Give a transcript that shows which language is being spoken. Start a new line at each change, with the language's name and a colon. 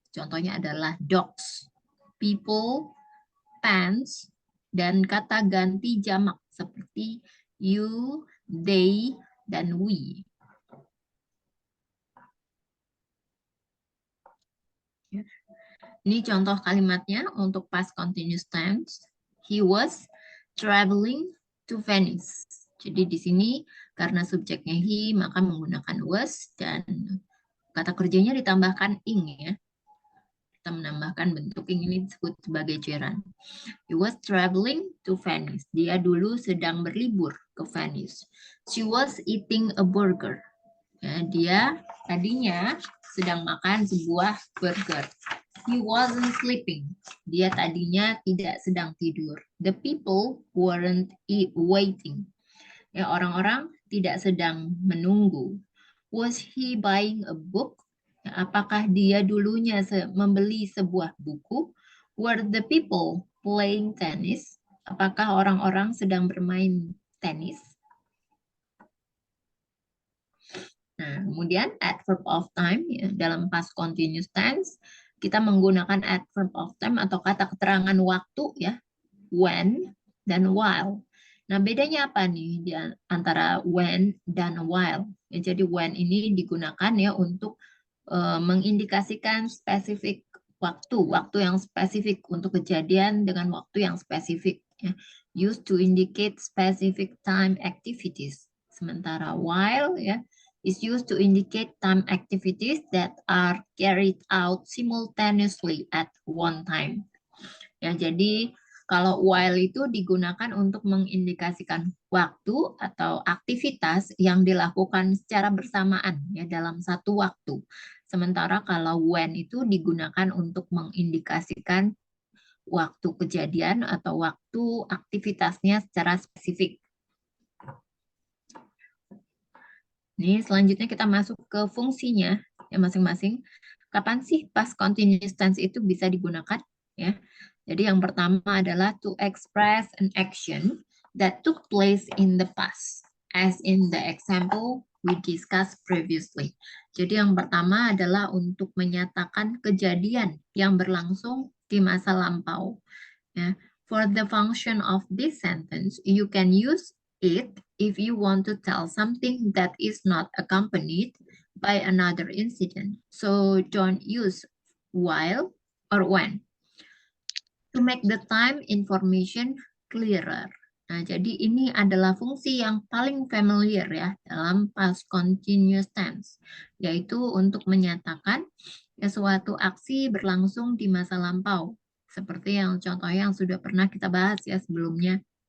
Indonesian: Contohnya adalah dogs, people, pants, dan kata ganti jamak seperti you, they, dan we. Ini contoh kalimatnya untuk past continuous tense.
English: He was traveling to Venice.
Indonesian: Jadi di sini karena subjeknya he maka menggunakan was dan kata kerjanya ditambahkan ing ya. Kita menambahkan bentuk ing ini disebut sebagai gerund.
English: He was traveling to Venice.
Indonesian: Dia dulu sedang berlibur ke Venice.
English: She was eating a burger.
Indonesian: Ya, dia tadinya sedang makan sebuah burger.
English: He wasn't sleeping.
Indonesian: Dia tadinya tidak sedang tidur.
English: The people weren't waiting.
Indonesian: Ya, orang-orang tidak sedang menunggu.
English: Was he buying a book?
Indonesian: Ya, apakah dia dulunya membeli sebuah buku?
English: Were the people playing tennis?
Indonesian: Apakah orang-orang sedang bermain tenis? Nah, kemudian adverb of time ya, dalam past continuous tense kita menggunakan adverb of time atau kata keterangan waktu ya, when dan while. Nah, bedanya apa nih di antara when dan while? Ya, jadi when ini digunakan ya untuk mengindikasikan spesifik waktu yang spesifik untuk kejadian dengan waktu yang spesifik ya.
English: Used to indicate specific time activities.
Indonesian: Sementara
English: while ya is used to indicate time activities that are carried out simultaneously at one time.
Indonesian: Ya, jadi kalau while itu digunakan untuk mengindikasikan waktu atau aktivitas yang dilakukan secara bersamaan ya dalam satu waktu. Sementara kalau when itu digunakan untuk mengindikasikan waktu kejadian atau waktu aktivitasnya secara spesifik. Nih, selanjutnya kita masuk ke fungsinya ya masing-masing. Kapan sih past continuous tense itu bisa digunakan ya? Jadi yang pertama adalah
English: to express an action that took place in the past, as in the example we discussed previously.
Indonesian: Jadi yang pertama adalah untuk menyatakan kejadian yang berlangsung di masa lampau. Ya.
English: For the function of this sentence, you can use it if you want to tell something that is not accompanied by another incident. So don't use while or when. To make the time information clearer.
Indonesian: Nah, jadi ini adalah fungsi yang paling familiar ya dalam past continuous tense, yaitu untuk menyatakan suatu aksi berlangsung di masa lampau, seperti yang contoh yang sudah pernah kita bahas ya sebelumnya.